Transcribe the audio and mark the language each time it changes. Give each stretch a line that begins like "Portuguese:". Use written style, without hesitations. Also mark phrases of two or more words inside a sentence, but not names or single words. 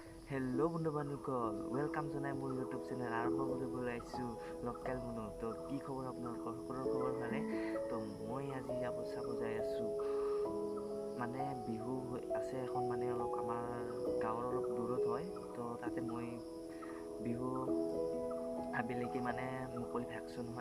Assamese: হেলো বন্ধু বান্ধৱকল ৱেলকাম জনাই মোৰ
English: YouTube channel
Assamese: आरम्भ কৰিবলৈ আহিছোঁ লোকেল মনু। তো কি খবৰ আপোনালোকৰ সকলোৰ খবৰ ভালে? তো মই আজি চাব যাই আছোঁ মানে বিহু আছে এখন মানে অলপ আমাৰ গাঁৱৰ অলপ দূৰত হয়। তো তাতে মই বিহু আবেলিকে মানে মুকলি ভেকচন হয়।